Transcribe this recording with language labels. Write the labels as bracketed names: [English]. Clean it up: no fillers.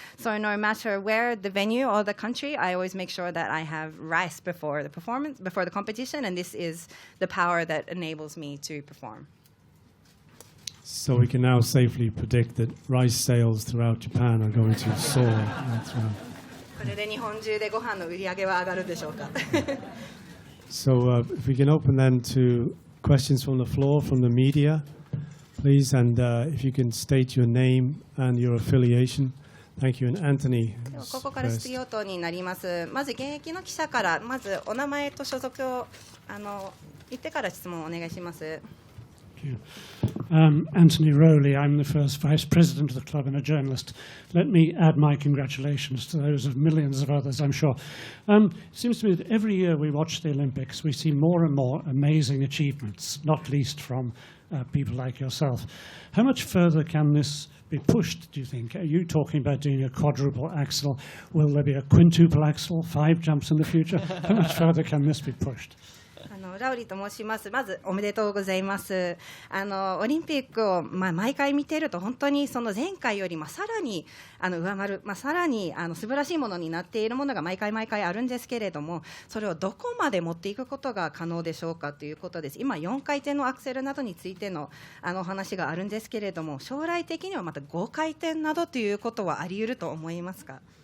[English] So no matter where the venue or the country, I always make sure that I have rice before the performance, before the competition, and this is the power that enables me to perform. So we can now safely predict that rice sales throughout Japan are going to soar. [Japanese] これで日本中でご飯の売り上げは上がるでしょうか。 [English] So if we can open then to questions from the floor, from the media, please, and if you can state your name and your affiliation. Thank you, and Anthony. [Japanese] ここから質疑応答になります。まず現役の記者からまずお名前と所属を言ってから質問をお願いします。 [English] Anthony Rowley, I'm the first vice president of the club and a journalist. Let me add my congratulations to those of millions of others, I'm sure. It seems to me that every year we watch the Olympics, we see more and more amazing achievements, not least from people like yourself. How much further can this be pushed, do you think? Are you talking about doing a quadruple axel? Will there be a quintuple axel, 5 jumps in the future? How much further can this be pushed? [Japanese] ラウリーと申します。まずおめでとうございます。オリンピックを、毎回見ていると本当にその前回よりさらに上回る、さらに素晴らしいものになっているものが毎回あるんですけれども、それをどこまで持っていくことが可能でしょうかということです。今4回転のアクセルなどについてのお話があるんですけれども、将来的にはまた5回転などということはあり得ると思いますか？